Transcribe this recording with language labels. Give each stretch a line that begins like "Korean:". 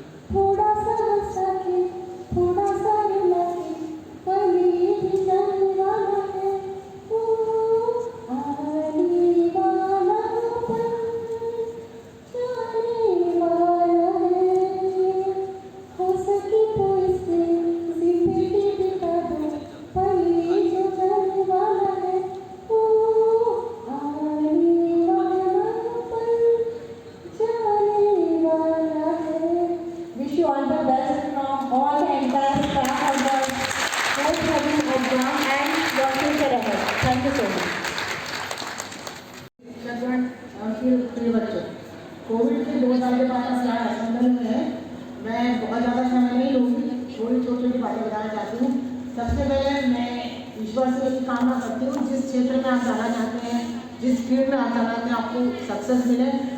Hindi: थोड़ा सा सके, थोड़ा सा लगे, कभी भी जाने वाला है, वो आने वाला पल, जाने वाला है, हो सके तो इसे जिंदगी बिता दो, पल ये जो जाने वाला है, वो आने वाला पल, जाने वाला है.
English: Wish you all the best from all the entire staff of the forthcoming exam and your future ahead. Thank you so much.
Hindi: शिक्षकगण और फिर प्रिय बच्चों, कोविड के 2 साल के बाद क्लास संदर्भ में मैं बहुत ज़्यादा समय नहीं लूँगी, थोड़ी छोटी छोटी बातें बताना चाहती हूँ. सबसे पहले मैं ईश्वर से एक कामना करती हूँ, जिस क्षेत्र में आप जाना चाहते हैं, जिस फील्ड में आप जाना चाहते हैं, आपको सक्सेस मिले.